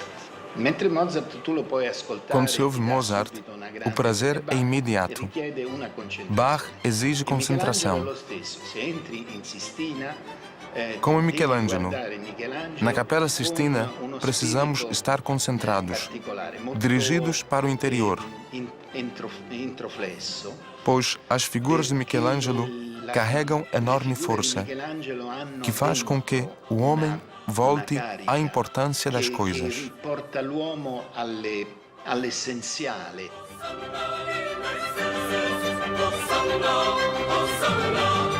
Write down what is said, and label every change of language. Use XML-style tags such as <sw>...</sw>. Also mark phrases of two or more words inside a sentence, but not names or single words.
<it>Mentre Mozart tu lo puoi ascoltare.</it> <pt>Quando se ouve Mozart, o prazer é imediato. Bach exige concentração. Como Michelangelo. Na Capela Sistina, precisamos estar concentrados, dirigidos para o interior, pois as figuras de Michelangelo carregam enorme força, que faz com que o homem volte à importância das coisas.</pt> <it>Que porta l'uomo all'essenziale.</it>